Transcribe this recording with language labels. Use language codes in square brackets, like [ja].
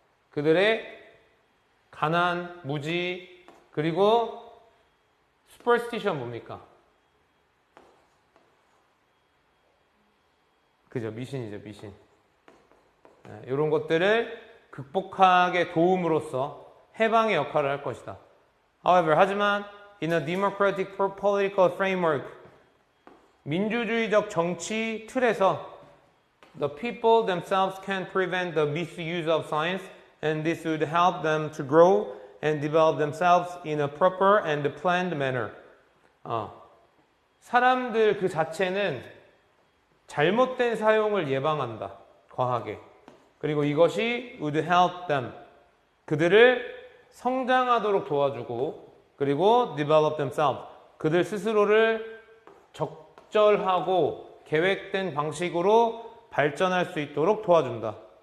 [ko] 그들의 가난, 무지, 그리고 superstition 뭡니까? 그죠, 미신이죠, 미신. 네, 이런 것들을 극복하게 도움으로써 해방의 역할을 할 것이다. [en] However, [ko] 하지만 [en] in a democratic political framework, [ko] 민주주의적 정치 틀에서 [en] the people themselves can prevent the misuse of science, and this would help them to grow and develop themselves in a proper and planned manner. [ko] 사람들 그 자체는 잘못된 사용을 예방한다. 과하게. 그리고 이것이 [en] would help them. [ko] 그들을 성장하도록 도와주고, 그리고 [en] develop themselves. [ko] 그들 스스로를 적절하고 계획된 방식으로 발전할 수 있도록 도와준다.